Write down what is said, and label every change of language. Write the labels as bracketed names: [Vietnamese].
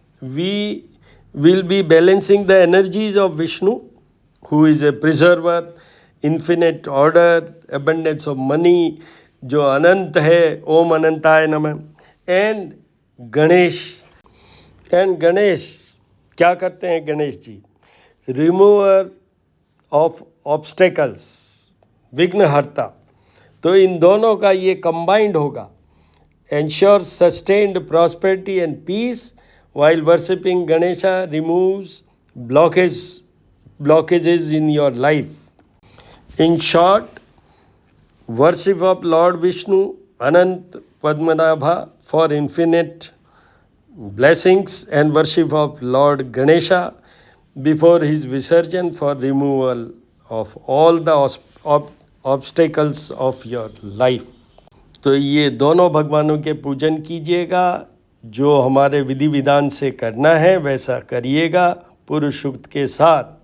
[English] we will be balancing the energies of Vishnu, who is a preserver, infinite order, abundance of money, [Hindi] जो अनंत है, [Sanskrit] ओम अनंताय नमः, [English] And Ganesh. [Hindi] And Ganesh क्या करते हैं? Ganesh ji [English] remover of obstacles, [Hindi] विघ्नहर्ता। तो इन दोनों का ये कंबाइंड होगा, [English] ensures sustained prosperity and peace, while worshipping Ganesha removes blockages in your life. In short, worship of Lord Vishnu, Anant Padmanabha for infinite blessings, and worship of Lord Ganesha before his Visarjan for removal of all the obstacles of your life. [Hindi] तो ये दोनों भगवानों के पूजन कीजिएगा, जो हमारे विधि विधान से करना है वैसा करिएगा पुरुष सूक्त के साथ।